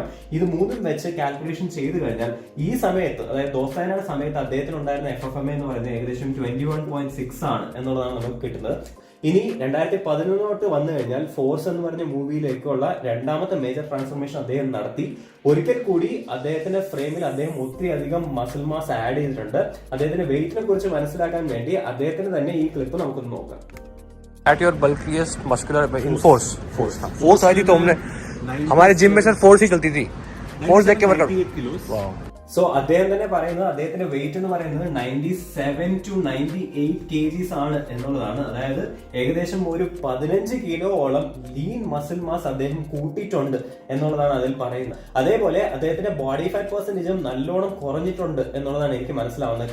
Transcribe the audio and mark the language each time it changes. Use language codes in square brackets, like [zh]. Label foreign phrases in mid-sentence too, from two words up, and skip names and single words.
[ml] ഇത് മൂന്നും വെച്ച് കാൽക്കുലേഷൻ ചെയ്ത് കഴിഞ്ഞാൽ ഈ സമയത്ത്, അതായത് ദോസ്താനയുടെ സമയത്ത് അദ്ദേഹത്തിന് ഉണ്ടായിരുന്ന FFMI എന്ന് പറയുന്നത് ഏകദേശം 21.6 ആണ് എന്നുള്ളതാണ് നമുക്ക് കിട്ടുന്നത്. ഇനി 2011 വന്നു കഴിഞ്ഞാൽ ഫോഴ്സ് എന്ന് പറഞ്ഞ മൂവിയിലേക്കുള്ള രണ്ടാമത്തെ മേജർ ട്രാൻസ്ഫോർമേഷൻ അദ്ദേഹം നടത്തി. ഒരിക്കൽ കൂടി അദ്ദേഹത്തിന്റെ ഫ്രെയിമിൽ അദ്ദേഹം ഒത്തിരി അധികം മസിൽ മാസ് ആഡ് ചെയ്തിട്ടുണ്ട്. അദ്ദേഹത്തിന്റെ വെയിറ്റിനെ കുറിച്ച് മനസ്സിലാക്കാൻ വേണ്ടി അദ്ദേഹത്തിന് തന്നെ ഈ ക്ലിപ്പ് നമുക്കൊന്ന് നോക്കാം. [en] At your bulkiest muscular in force [hi] आई थी तो हमने हमारे जिम में सर फोर्स ही चलती थी. फोर्स देख के वर्कआउट. [ml] സോ അദ്ദേഹം തന്നെ പറയുന്നത് അദ്ദേഹത്തിന്റെ വെയിറ്റ് എന്ന് പറയുന്നത് 97 to 98 kgs ആണ് എന്നുള്ളതാണ്. അതായത് ഏകദേശം ഒരു 15 കിലോയോളം ലീൻ മസിൽ മാസ് അദ്ദേഹം കൂട്ടിയിട്ടുണ്ട് എന്നുള്ളതാണ് അതിൽ പറയുന്നത്. അതേപോലെ അദ്ദേഹത്തിന്റെ ബോഡി ഫാറ്റ് പെർസെന്റേജും നല്ലോണം കുറഞ്ഞിട്ടുണ്ട് എന്നുള്ളതാണ് എനിക്ക് മനസ്സിലാവുന്നത്.